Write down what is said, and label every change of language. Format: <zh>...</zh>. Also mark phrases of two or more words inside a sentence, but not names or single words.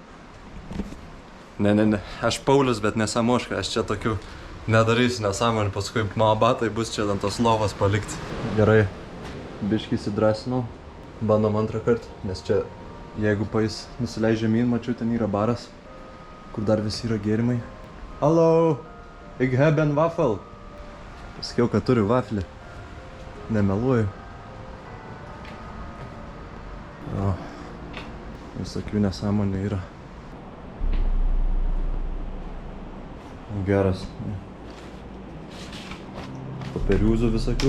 <lt>Ne, aš Paulius, bet ne samoška, aš čia tokių nedarysiu nesąmonį, paskui mano batai bus čia ant tos lovos palikti. Gerai, biškį įsidrasinau, bandom antrą kartą, nes čia, jeigu pais nusileidžia žemyn, mačiau, ten yra baras, kur dar visi yra gėrimai.</lt> <de>Hallo, ich habe einen Waffel.</de> <lt>Pasakiau, kad turiu vaflį. Nemeluoju. Visokių nesąmonių yra. Geras. Paperiūzų visokių.</lt>